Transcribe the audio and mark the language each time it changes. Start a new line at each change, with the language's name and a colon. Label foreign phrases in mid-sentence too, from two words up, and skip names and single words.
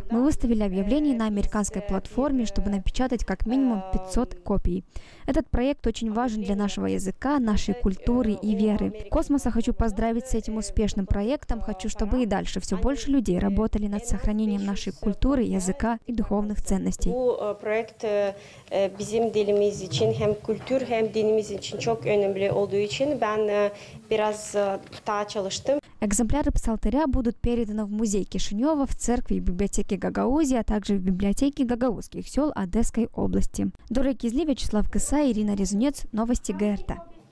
Russian: Мы выставили объявление на американской платформе, чтобы напечатать как минимум 500 копий. Этот проект очень важен для нашего языка, нашей культуры и веры. Космоса хочу поздравить с этим успешным проектом. Хочу, чтобы и дальше все больше людей работали над сохранением нашей культуры, языка и духовных ценностей.
Gagauz: Проект bizim dilimiz için hem kültür hem dinimiz için çok önemli olduğu için ben biraz daha çalıştım.
Russian: Экземпляры псалтыря будут переданы в музей Кишинева, в церкви и библиотеке Гагаузии, а также в библиотеке гагаузских сел Одесской области. Дора Кизли, Вячеслав Кыса, Ирина Резунец. Новости ГРТ.